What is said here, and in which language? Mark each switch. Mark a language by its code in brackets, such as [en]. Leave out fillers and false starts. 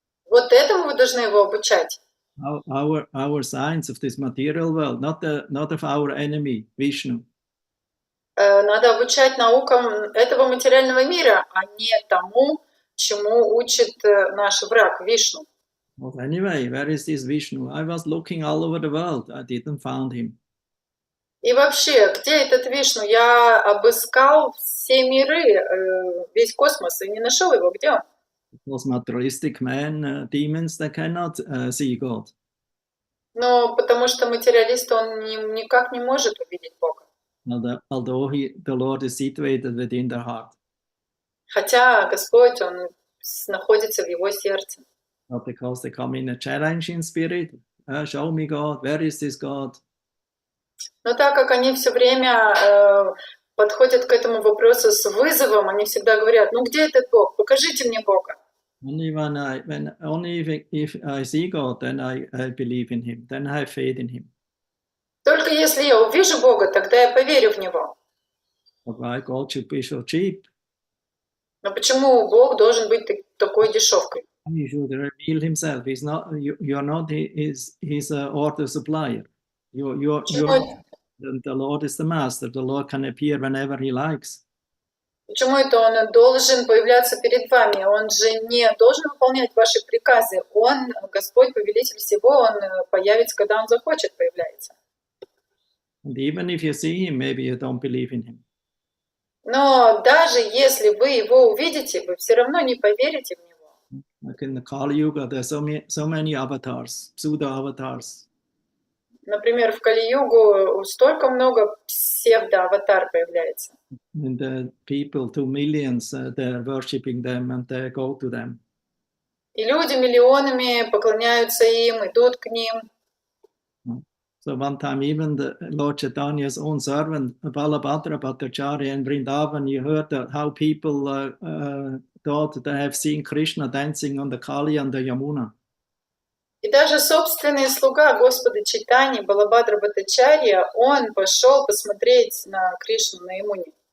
[ru] Вот этому вы должны его обучать. [en] Our science of this material world, not of our enemy, Vishnu. [ru] Надо обучать наукам этого материального мира, а не тому, чему учит наш враг Вишну. [en] Well, anyway, where is this Vishnu? I was looking all over the world. I didn't find him. [ru] И вообще, где этот Вишну? Я обыскал все миры, весь космос, и не нашел его. Где он? [en] It was materialistic men, demons that cannot see God. [ru] Ну, потому что материалист, он никак не может увидеть Бога. [en] Although the Lord is situated within their heart. [ru] Хотя Господь, Он находится в его сердце. [en] Not because they come in a challenging spirit. Show me God. Where is this God? [ru] Но так как они все время подходят к этому вопросу с вызовом, они всегда говорят, ну где этот Бог? Покажите мне Бога. [en] Only if I see God, then I believe in Him. Then I have faith in Him. [ru] Только если я увижу Бога, тогда я поверю в Него. [en] But why God should be so cheap? [ru] Но почему Бог должен быть такой дешевкой? [en] He should reveal Himself. He's not. You're not His order supplier. The Lord is the master. The Lord can appear whenever He likes. [ru] Почему это Он должен появляться перед вами? Он же не должен выполнять ваши приказы. Он, Господь, повелитель всего, Он появится, когда Он захочет, появляется. [en] And even if you see Him, maybe you don't believe in Him. [ru] Но даже если вы Его увидите, вы все равно не поверите в Него. [en] Like in the Kali Yuga, there's so many avatars, pseudo-avatars. [ru] Например, в Кали-югу столько много псевдо-аватар появляется. [en] And the people, 2 millions, they're worshipping them and they go to them. [ru] И люди миллионами поклоняются им, идут к ним. [en] So one time even the Lord Chaitanya's own servant, Balabhadra Bhattacharya in Vrindavan, you heard how people thought they have seen Krishna dancing on the Kali and the Yamuna. [ru] И даже собственный слуга Господа Чайтаньи, Балабхадра Бхаттачарья, он пошел посмотреть на Кришну на Ямуне.